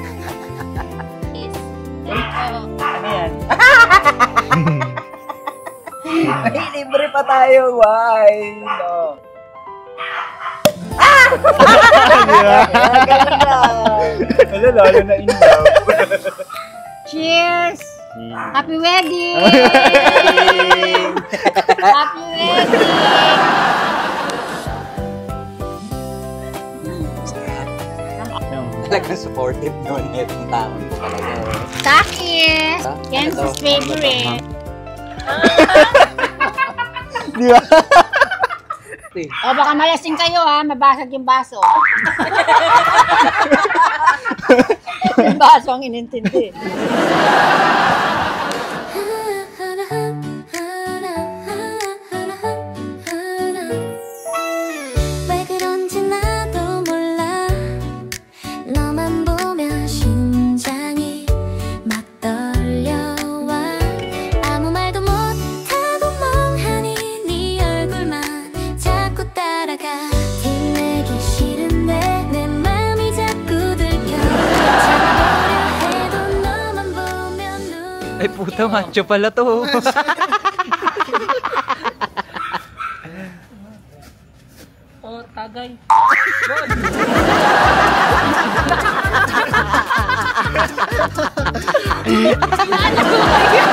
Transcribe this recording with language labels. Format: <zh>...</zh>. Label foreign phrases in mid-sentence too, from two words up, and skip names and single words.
<tl>Ano yan? Ay, libre pa tayo.</tl> <en>Why? No.</en> <tl>Galing na. Wala, lalo na</tl> <en>in love. Cheers! Happy wedding! Happy wedding!</en> <tl>Talagang supportive doon itong taon talaga. Saki! Yan Ito. sa favorite. Di ba? O baka malasing kayo ha, mabasag yung baso. Yung baso ang inintindi.</tl> <ko>왜 그런지 나도 몰라 너만 보면 심장이 막 떨려와 아무 말도 못하고 멍하니 네 얼굴만 자꾸 따라가 티내기 싫은데 내 맘이 자꾸 들려 참아보려 해도 너만 보면 눈</ko> <tl>Ay, puta, macho pala to. Oh, tagay. Ano ba</tl>